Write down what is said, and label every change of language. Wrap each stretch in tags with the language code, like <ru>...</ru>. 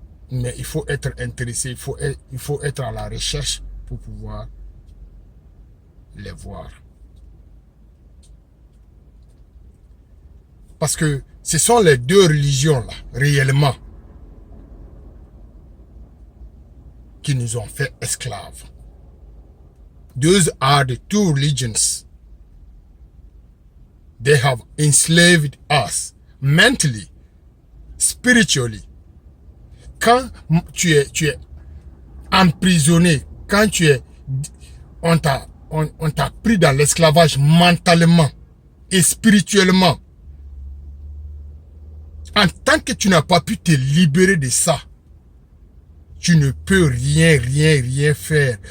<fr>Mais il faut être intéressé, il faut être à la recherche pour pouvoir les voir. Parce que ce sont les deux religions là, réellement, qui nous ont fait esclaves.</fr> <en>Those are the two religions. They have enslaved us mentally, spiritually.</en> <fr>Quand tu es emprisonné, quand on t'a pris dans l'esclavage mentalement et spirituellement, en tant que tu n'as pas pu te libérer de ça, tu ne peux rien faire.</fr>